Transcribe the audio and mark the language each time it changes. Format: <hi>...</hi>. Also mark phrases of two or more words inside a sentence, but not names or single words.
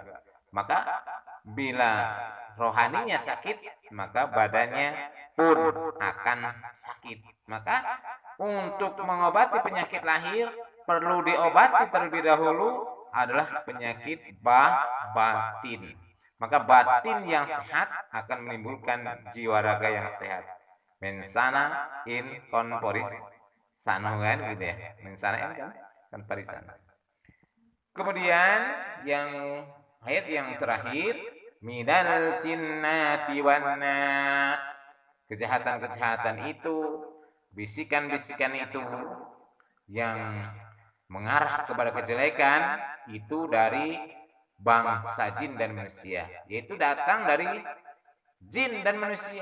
<id>Maka bila rohaninya sakit, maka badannya pun akan sakit. Maka untuk mengobati penyakit lahir, perlu diobati terlebih dahulu adalah penyakit batin. Maka batin yang sehat akan menimbulkan jiwa raga yang sehat.</id> <la>Mensana in corporis sano,</la> <id>kan gitu ya.</id> <la>Mensana in corporis sano.</la> <id>Kemudian yang ayat yang terakhir,</id> <ar>مِنَ الْجِنَّةِ وَالنَّاسِ.</ar> <id>Kejahatan-kejahatan itu, bisikan-bisikan itu yang mengarah kepada kejelekan itu dari bangsa jin dan manusia, yaitu datang dari jin dan manusia.</id>